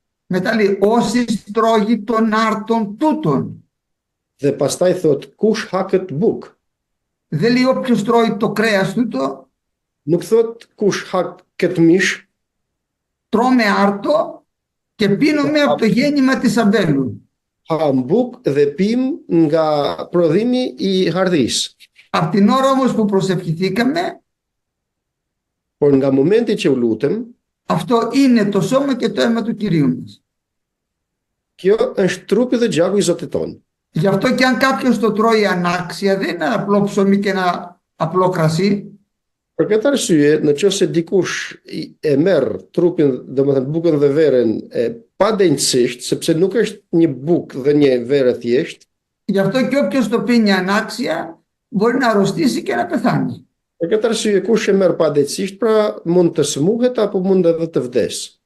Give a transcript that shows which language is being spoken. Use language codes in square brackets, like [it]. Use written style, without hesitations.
[el] Μετά λέει όσοι τρώγει των άρτων τούτων. [sq] Dhe pastaj thot kush ha këtë bukë. [el] Δεν λέει όποιος τρώει το κρέας τούτο. [sq] Nuk thot kush ha këtë mish. [el] Τρώμε άρτο και πίνουμε από το γέννημα της αμπέλου. [sq] Ham bukë dhe pim nga prodhimi I hardhisë. [el] Από την ώρα όμως που προσευχηθήκαμε, [sq] Por nga momenti që u lutem, [el] αυτό είναι το σώμα και το αίμα του Κυρίου μας. [sq] kjo është trupi dhe gjaku I Zotit tonë. [el] Γι' αυτό και αν κάποιος το τρώει ανάξια, δεν είναι απλό ψωμί και ένα απλό κρασί. [sq] Për këtë arsye, në qoftë se dikush e merr trupin, domethënë bukën dhe verën pa denjësisht, sepse nuk është një bukë dhe një verë thjesht. [el] Γι' αυτό και όποιος το πίνει ανάξια μπορεί να αρρωστήσει και να πεθάνει. [sq] Për këtë arsye, kush e merr pa denjësisht, pra mund të smuhet apo mund edhe të vdes.